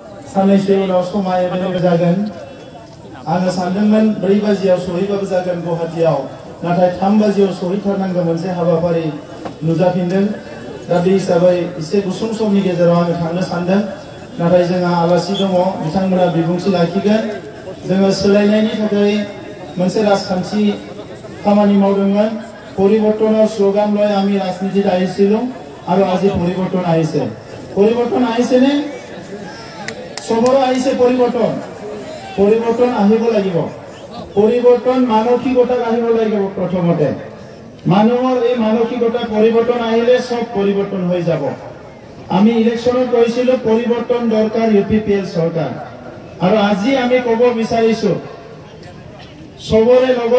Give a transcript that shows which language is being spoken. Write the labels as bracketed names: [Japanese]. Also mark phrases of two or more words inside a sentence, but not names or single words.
[Bodo] साननैसो उनाव समा एभेलेबेल जागोन आङो सानदोंमोन 4 बाजियाव सहैबाबो जागोन गुवाहाटीयाव नाथाय 3 बाजियाव सहैथारनांगौ मोनसे हाबाफारि नुजाफिनदों दा बे हिसाबै एसे गुसुं समनि गेजेराव आङो थांनो सानदों नाथाय जोंहा आलासि दङ बिथांमोना बिबुंथि लाखिगोन जोङो सोलायनायनि थाखाय मोनसे राजखान्थि खामानि मावदोंमोन [Assamese] परिबर्तনৰ স্লোগান লৈ আমি ৰাজনীতিত আহিছিলো আৰু আজি পৰিবৰ্তন আহিছে নে সবৰে আহিছে পৰিবৰ্তন আহিব লাগিব পৰিবৰ্তন মানসিকতা আহিব লাগিব প্ৰথমতে মানুহৰ এই মানসিকতা পৰিবৰ্তন আহিলে সব পৰিবৰ্তন হৈ যাব আমি ইলেকশনত কৈছিলো পৰিবৰ্তন দৰকাৰ ইউপিপিএল চৰকাৰ আৰু আজি আমি ক'ব বিচাৰিছো সবৰে লগত